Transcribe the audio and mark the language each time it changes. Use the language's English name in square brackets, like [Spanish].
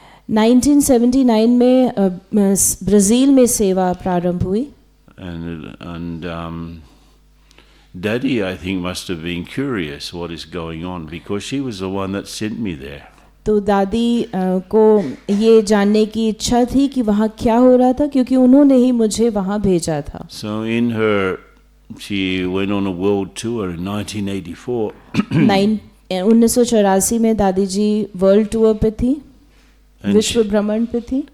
[Hindi] 1979 में ब्राज़ील में सेवा प्रारंभ हुई. [English] And Daddy, I think, must have been curious what is going on because she was the one that sent me there. [Hindi] तो दादी को ये जानने की इच्छा थी कि वहाँ क्या हो रहा था, क्योंकि उन्होंने ही मुझे वहाँ भेजा था. [English] So she went on a world tour in 1984. [Hindi] 1984 में दादी जी वर्ल्ड टूर पे थी, विश्व भ्रमण पे थी.